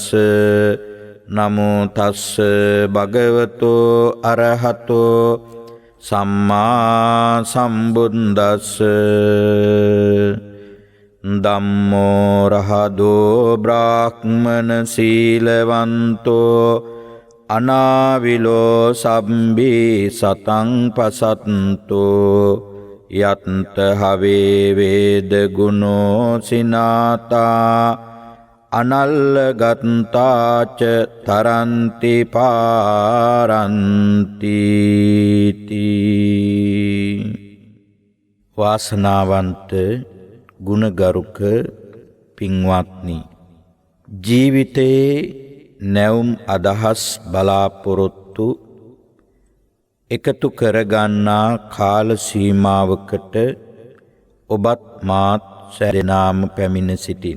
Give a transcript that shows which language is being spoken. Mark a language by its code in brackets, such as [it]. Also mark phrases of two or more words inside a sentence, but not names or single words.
[pi] නමෝ තස්ස භගවතෝ අරහතෝ සම්මා සම්බුද්දස්ස. ධම්මෝ රහතෝ බ්‍රාහ්මන සීලවන්තෝ අනාවිලෝ සම්බී සතං පසත්තෝ යත්ත හවේ වේද ගුණෝ සිනාතා අනල්ලගත්තාච තරන්ති පාරන්ති. [si] වාසනාවන්ත ගුණගරුක පින්වත්නි, ජීවිතයේ නැවුම් අදහස් බලාපොරොත්තු එකතු කරගන්නා කාල සීමාවකට ඔබත් මාත් සැදෙනාම පැමිණ සිටින්.